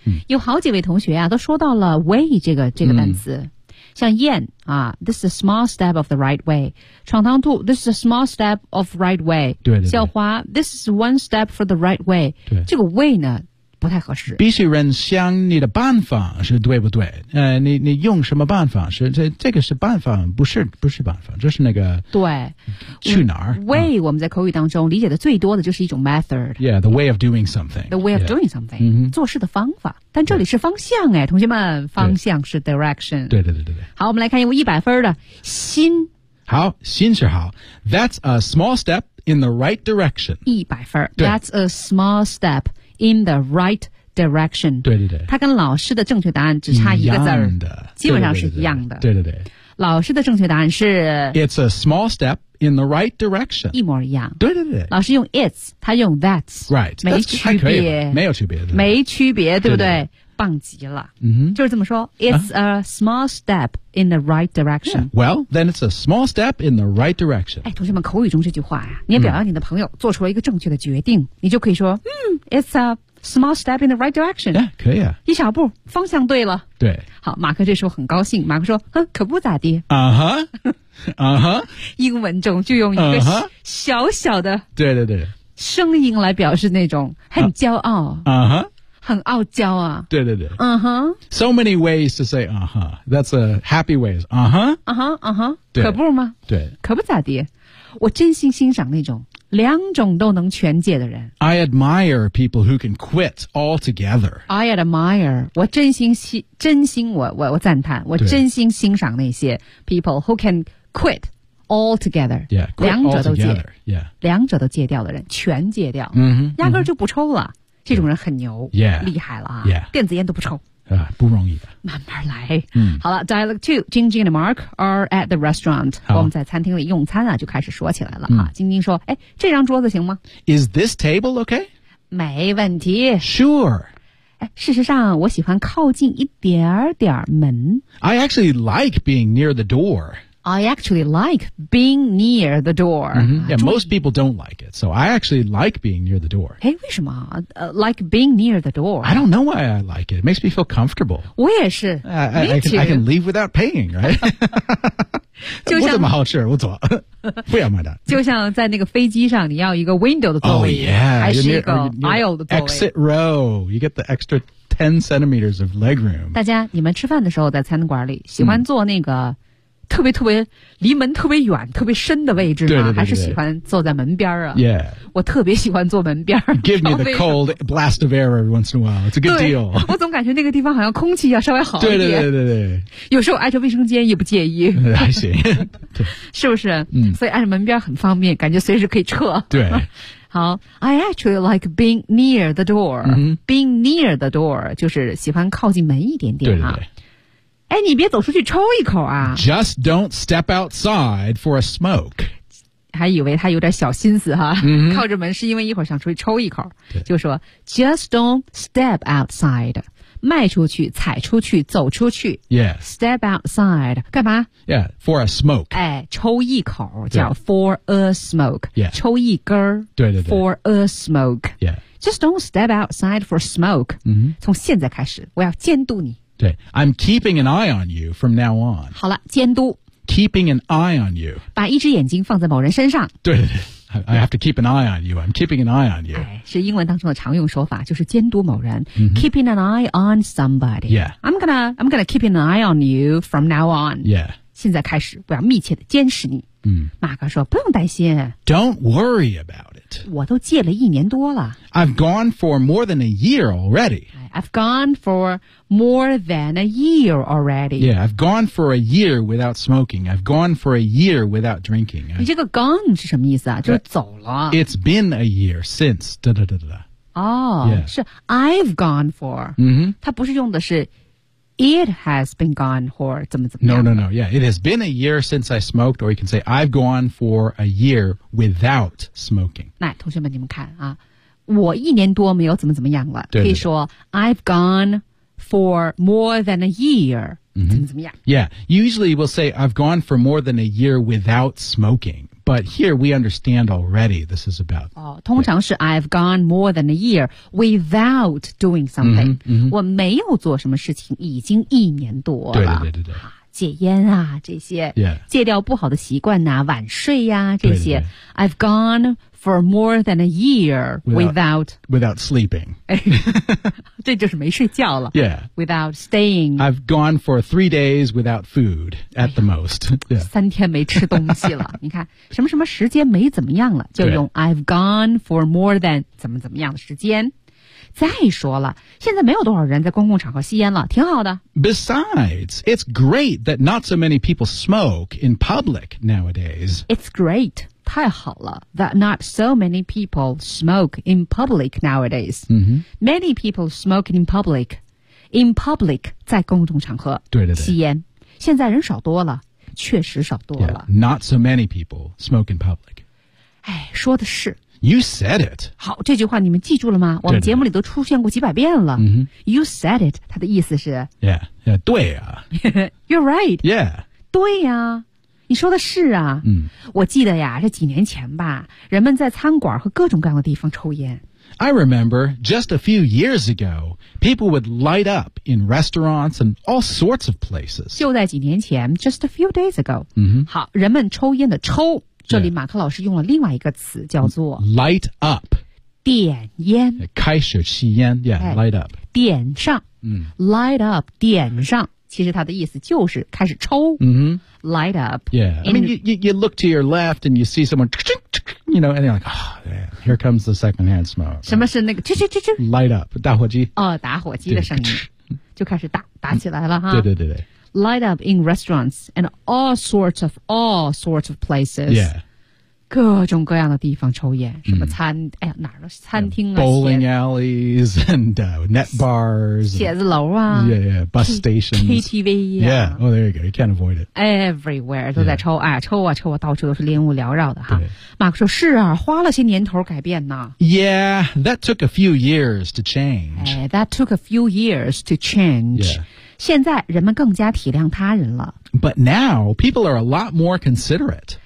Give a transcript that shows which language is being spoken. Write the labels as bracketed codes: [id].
[zh] 有好几位同学啊都说到了 way 这个单词。 [en] 像燕啊 this is a small step of the right way. 闯堂兔 this is a small step of right way. [zh] 对。 [en] 校花 this is one step for the right way. [zh] 对。这个 way 呢不太合适。必须人想你的办法是对不对你用什么办法是这个是办法不是办法这是那个。对。去哪儿 ?way,、我们在口语当中理解的最多的就是一种 method。 [en] Yeah, the way of doing something. The way of doing something.、 [zh] 做事的方法。但这里是方向哎同学们方向是 direction。对。好我们来看一位100分的心。好心是好。 [en] That's a small step in the right direction. 100分。That's a small step. In the right direction. [zh] 对。它跟老师的正确答案只差一个字儿。一样的。基本上是一样的。对。老师的正确答案是 [en] It's a small step in the right direction. [zh] 一模一样。对对对。老师用 it's, 他用 that's. [en] Right. [zh] 没区别。没有区别。没区别，对不 对, 对, 对, 对。棒极了。 Mm-hmm. 就是这么说 [en] It's a small step in the right direction.、 Well, then it's a small step in the right direction. [zh] 哎，同学们，口语中这句话啊，你也表扬你的朋友做出了一个正确的决定，你就可以说 [en] it's a small step in the right direction. [zh] 哎、yeah, ，可以啊。一小步，方向对了。对。好，马克这时候很高兴。马克说：“哼，可不咋地。” 啊哈，啊哈。英文中就用一个小小的，对对对，声音来表示那种很骄傲。啊哈，很傲娇啊。对对对。啊哈。 [en] So many ways to say 啊哈 ，That's a happy ways. 啊哈， [zh] 啊哈，啊哈。可不吗？对。可不咋地，我真心欣赏那种。两种都能全解的人。 [en] I admire people who can quit altogether. I admire, [zh] 我真心真心我赞叹，我真心欣赏那些 [en] people who can quit altogether. Yeah, quit [zh] 两者都戒 [en] altogether. Yeah. [zh] 两者都戒掉的人，全戒掉，压根就不抽了。这种人很牛， [en] yeah, [zh] 厉害了啊！ [en] Yeah. [zh] 电子烟都不抽。不容易的。慢慢来。嗯、 [en] 好了 ,Dialogue 2, Jingjing and Mark are at the restaurant. [zh] 我们在餐厅里用餐啊就开始说起来了。 Jingjing说诶这张桌子行吗 [en] ?Is this table okay? [zh] 没问题。 [en] Sure. [zh] 诶事实上我喜欢靠近一点点门。 [en] I actually like being near the door. I actually like being near the door.、 Mm-hmm. Yeah, most people don't like it, so I actually like being near the door. [zh] 诶为什么 [en] like being near the door? I don't know why I like it. It makes me feel comfortable. [zh] 我也是。 [en] I can leave without paying, right? [zh] 就像我怎么好吃我走不要买单。就像在那个飞机上你要一个 window 的座位。 [en] Oh, yeah. [zh] 还是一个 aisle 的座位。 [en] Exit row. You get the extra 10 centimeters of leg room. [zh] 大家你们吃饭的时候在餐馆里喜欢坐那个特别特别离门特别远特别深的位置呢对对对对还是喜欢坐在门边啊 [en] yeah [zh] 我特别喜欢坐门边 [en] give me the cold blast of air every once in a while it's a good deal [zh] 我总感觉那个地方好像空气要稍微好一点对对对 对, 对有时候挨着卫生间也不介意还行是不是、所以挨着门边很方便感觉随时可以撤对 [en] 好 I actually like being near the door、being near the door [zh] 就是喜欢靠近门一点点对对对哎，你别走出去抽一口啊 [en] Just don't step outside for a smoke [zh] 还以为他有点小心思哈、 mm-hmm. 靠着门是因为一会儿想出去抽一口就说 [en] Just don't step outside [zh] 迈出去踩出去走出去 [en] Yeah Step outside [zh] 干嘛 [en] Yeah for a smoke [zh] 哎，抽一口叫 [en] for a smoke Yeah [zh] 抽一根儿对对对 [en] For a smoke Yeah Just don't step outside for smoke、 mm-hmm. [zh] 从现在开始我要监督你 [en] 对 I'm keeping an eye on you from now on. [zh] 好了监督 [en] Keeping an eye on you. [zh] 把一只眼睛放在某人身上。 [en] 对 I have to keep an eye on you. I'm keeping an eye on you.、 [zh] 哎、是英文当中的常用说法就是监督某人、 mm-hmm. [en] Keeping an eye on somebody. Yeah. I'm gonna keep an eye on you from now on. Yeah. [zh] 现在开始我要密切的监视你。马克说不用担心。 [en] Don't worry about it. [zh] 我都戒了一年多了。 [en] I've gone for more than a year already. I've gone for more than a year already. Yeah, I've gone for a year without smoking. I've gone for a year without drinking. [zh] 你这个 gone 是什么意思啊？就是走了。 [en] It's been a year since. 哒哒哒哒。 Oh, yeah. [zh] 是 [en] I've gone for. [zh] 它不是用的是 [en] it has been gone for [zh] 怎么怎么样。 [en] No, no, no. Yeah, it has been a year since I smoked, or you can say I've gone for a year without smoking. [zh] 那同学们，你们看啊。我一年多没有怎么怎么样了对对对可以说 [en] I've gone for more than a year、 [zh] 怎么怎么样 [en] Yeah, usually we'll say I've gone for more than a year without smoking But here we understand already this is about、 [zh] 哦、通常是 [en] I've gone more than a year without doing something、 [zh] 我没有做什么事情已经一年多了对对对对对戒烟啊这些、 yeah. 戒掉不好的习惯啊晚睡啊这些对对对 [en] I've gone for more than a year without sleeping [zh] 这就是没睡觉了 [en] Yeah. without staying I've gone for 3 days without food at the most、yeah. [zh] 三天没吃东西了你看什么什么时间没怎么样了就用 [en] I've gone for more than [zh] 怎么怎么样的时间再说了现在没有多少人在公共场合吸烟了挺好的。 [en] Besides, it's great that not so many people smoke in public nowadays. It's great, [zh] 太好了 [en] that not so many people smoke in public nowadays.、 Mm-hmm. Many people smoke in public, [zh] 在公众场合对对对吸烟。现在人少多了确实少多了。 [en] Yeah, not so many people smoke in public. [zh] 哎，说的是。 [en] You said it. [zh] 好，这句话你们记住了吗？我们节目里都出现过几百遍了。 Mm-hmm. [en] You said it. [zh] 它的意思是。 Yeah, yeah, 对啊。 [en] You're right. Yeah. [zh] 对呀、啊。你说的是啊、嗯、我记得呀这几年前吧人们在餐馆和各种各样的地方抽烟 [en] I remember just a few years ago people would light up in restaurants and all sorts of places [zh] 就在几年前 [en] just a few days ago、嗯、 [zh] 好人们抽烟的抽这里马克老师用了另外一个词叫做 [en] light up [zh] 点烟开始吸烟 [en] yeah, light up [zh] 点上、嗯、 light up 点上其实它的意思就是开始抽、 mm-hmm. [en] light up. Yeah, I mean, you look to your left and you see someone, you know, and you're like, oh, man, here comes the secondhand smoke. [zh] 什么是那个啾啾啾啾 [en] Light up, [zh] 打火机。哦，打火机的声音就开始打起来了哈。对对对对。 [en] Light up in restaurants and all sorts of places. Yeah. [zh] 各种各样的地方抽烟，什么餐、mm. 哎哪儿的餐厅啊 [en] ，bowling alleys and net bars, [zh] 写字楼啊 [en] ，yeah, bus stations, KTV, yeah, oh, there you go, you can't avoid it. [zh] Everywhere 都在抽、yeah. 啊，抽啊抽啊，到处都是烟雾缭绕的哈。马克说是啊，花了些年头改变呢。 [en] Yeah, that took a few years to change. Hey, that took a few years to change.、 Yeah. [zh] 现在人们更加体谅他人了。 [en] But now, people are a lot more considerate.